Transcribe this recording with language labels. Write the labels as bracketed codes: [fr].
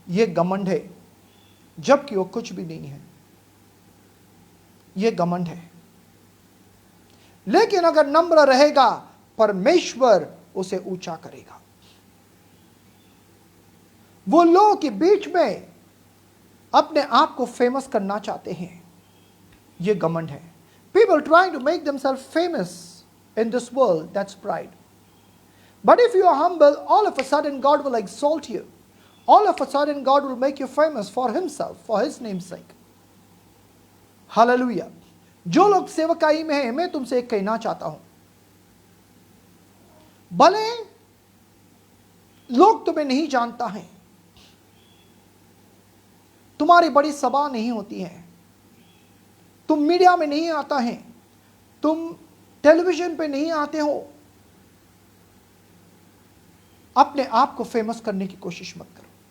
[hi] ये घमंड है, जबकि वो कुछ भी नहीं है। ये घमंड है। लेकिन अगर नम्र रहेगा, परमेश्वर उसे ऊंचा करेगा। वो लोगों के बीच में अपने आप को फेमस करना चाहते हैं। ये घमंड है। [en] People trying to make themselves famous in this world, that's pride. But if you are humble, all of a sudden God will exalt you. All of a sudden God will make you famous for Himself, for His name's sake. Hallelujah. [hi] जो लोग सेवकाई में हैं, मैं तुमसे एक कहना चाहता हूं, भले लोग तुम्हें नहीं जानता है, तुम्हारी बड़ी सभा नहीं होती है, तुम मीडिया में नहीं आता है, तुम टेलीविजन पे नहीं आते हो, अपने आप को फेमस करने की कोशिश मत करो।